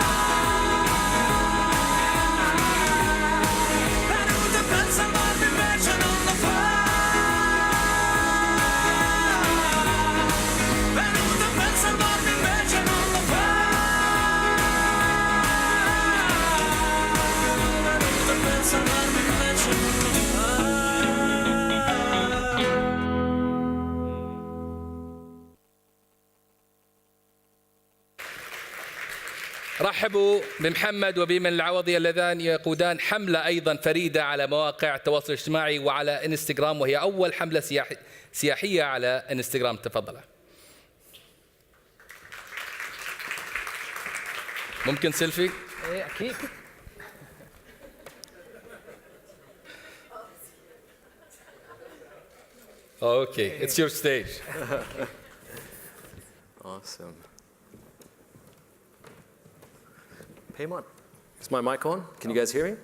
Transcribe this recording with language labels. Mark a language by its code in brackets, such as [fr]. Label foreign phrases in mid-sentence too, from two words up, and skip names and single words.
[it] Venuta per salvarmi invece non lo fa. Venuta per salvarmi invece non lo fa. Venuta per salvarmi invece non lo fa. [ar] رحبوا بمحمد وبيمن العوضي اللذان يقودان حملة أيضا فريدة على مواقع التواصل الاجتماعي وعلى انستغرام، وهي أول حملة سياحية على انستغرام. تفضل. ممكن سيلفي؟ ايه اكيد. [en] Okay, it's your stage. Awesome. Payman, is my mic on? Can you guys hear me?